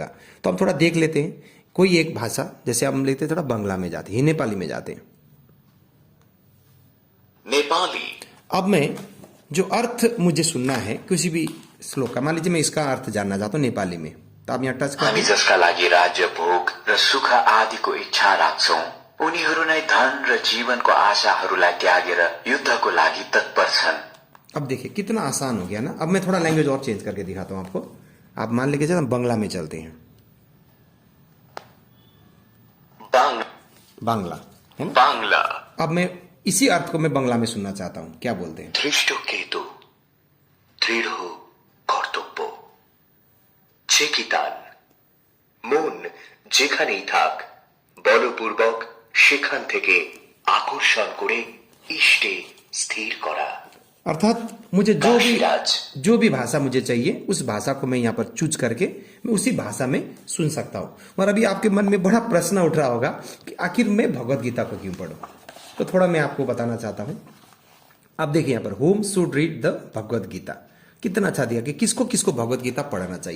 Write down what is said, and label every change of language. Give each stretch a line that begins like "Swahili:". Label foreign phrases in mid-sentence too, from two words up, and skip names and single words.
Hindi: तो हम थोड़ा देख लेते हैं कोई एक भाषा, जैसे हम लेते हैं थोड़ा बंगला में जाते हैं, नेपाली में जाते हैं। नेपाली। अब मैं जो अर्थ मुझे सुनना है किसी भी श्लोक का, मान लीजिए मैं इसका अर्थ जानना चाहता हूँ नेपाली में, तो आप यहाँ टच करें।
Nepali: हामी जसका लागि राज्य भोग र सुख आदिको इच्छा राख्छौं, उनीहरू नै धन र जीवनको आशाहरूलाई त्यागेर युद्धको लागि तत्पर छन्।
Hindi: अब देखिए कितना आसान हो गया ना। अब मैं थोड़ा लैंग्वेज और चेंज करके दिखाता हूं आपको। आप मान लीजिए हम बांग्ला में चलते हैं। बांग्ला है ना, बांग्ला। अब मैं इसी अर्थ को मैं बांग्ला में सुनना चाहता हूं, क्या बोलते हैं?
Bangla: ধৃষ্ট কেতু দৃঢ় কর্তব্য চেকিতান মন যেখানেই থাক বলপূর্বক সেখান থেকে আকর্ষণ করে ইষ্টে স্থির করা।
Hindi: अर्थात मुझे काशीराज। जो भी भाषा मुझे चाहिए उस भाषा को मैं यहाँ पर चूज करके मैं उसी भाषा में सुन सकता हूँ। और अभी आपके मन में बड़ा प्रश्न उठ रहा होगा कि आखिर मैं भगवत गीता को क्यों पढूं। तो थोड़ा मैं आपको बताना चाहता हूँ। आप देखिए यहाँ पर
English: whom should read the
Hindi: भगवत गीता, कितना अच्छा दिया कि किसको किसको भगवत गीता पढ़ना चाहिए।